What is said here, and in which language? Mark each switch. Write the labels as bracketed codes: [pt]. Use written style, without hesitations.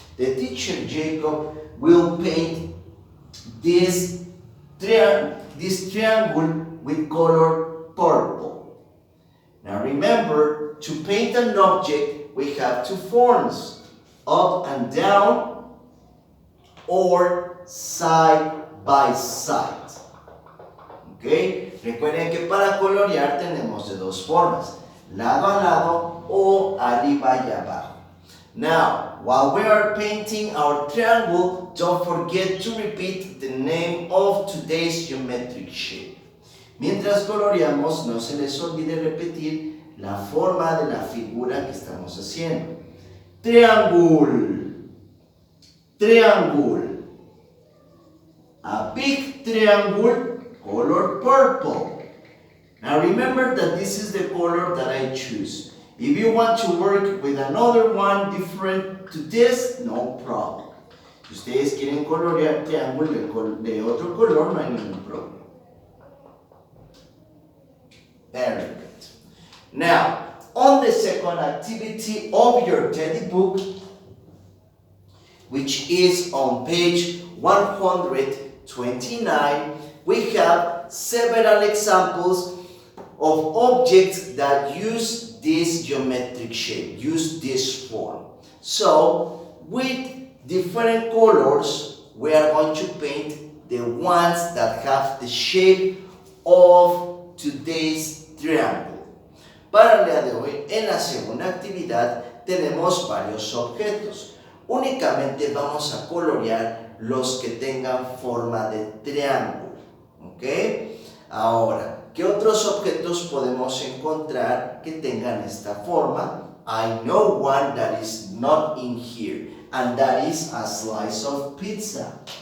[en] The teacher Jacob will paint this triangle with color purple. Now remember, to paint an object, we have 2 forms, up and down or side by side. Okay. [es] Recuerden que para colorear tenemos de 2 formas, lado a lado o arriba y abajo. [en] Now, while we are painting our triangle, don't forget to repeat the name of today's geometric shape. [es] Mientras coloreamos, no se les olvide repetir la forma de la figura que estamos haciendo. [en] Triangle, triangle. A big triangle, color purple. Now remember that this is the color that I choose. If you want to work with another one different to this, no problem. [es] Si ustedes quieren colorear triángulo de otro color, no hay ningún problema. [en] Very good. Now, on the second activity of your teddy book, which is on page 129, we have several examples of objects that use this geometric shape, use this form. So, with different colors, we are going to paint the ones that have the shape of today's triangle. [es] Para el día de hoy, en la segunda actividad, tenemos varios objetos. Únicamente vamos a colorear los que tengan forma de triángulo. ¿Ok? Ahora, ¿qué otros objetos podemos encontrar que tengan esta forma? [en] I know one that is not in here, and that is a slice of pizza.